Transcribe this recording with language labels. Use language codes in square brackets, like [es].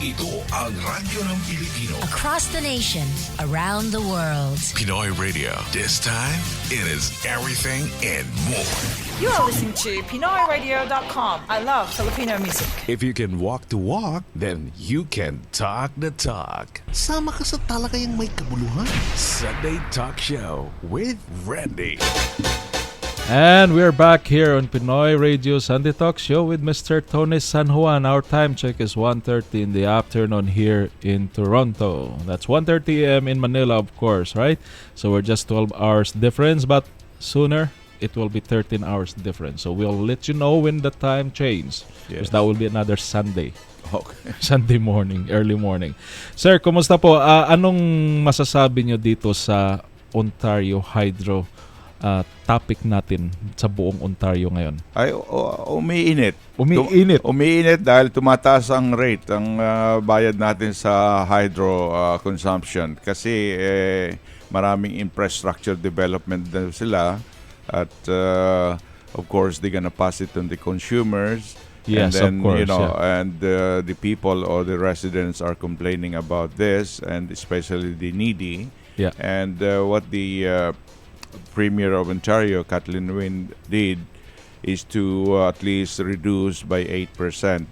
[tl] Ito ang Radyo ng Pilipino. [en] Across the nation, around the world. Pinoy Radio. This time, it is everything and more. You are listening to PinoyRadio.com. I love Filipino music. If you can walk the walk, then you can talk the talk. [tl] Sama ka sa talakayang may kabuluhan. [en] Sunday Talk Show with Randy. And we're back here on Pinoy Radio Sunday Talk Show with Mr. Tony San Juan. Our time check is 1:30 in the afternoon here in Toronto. That's 1:30 a.m. in Manila, of course, right? So we're just 12 hours difference, but sooner it will be 13 hours difference. So we'll let you know when the time changes. Because that will be another Sunday. Okay. Sunday morning, early morning. [tl] Sir, kumusta po? Anong masasabi nyo dito sa Ontario Hydro topic natin sa buong Ontario ngayon? Ay, umiinit. Umiinit? Umiinit dahil tumataas ang rate, ang bayad natin sa hydro consumption. Kasi maraming infrastructure development na sila. [en] At of course, they're gonna pass it on the consumers. Yes, and then, of course. you know, and the people or the residents are complaining about this, and especially the needy. Yeah. And what the Premier of Ontario, Kathleen Wynne, did is to at least reduce by 8%.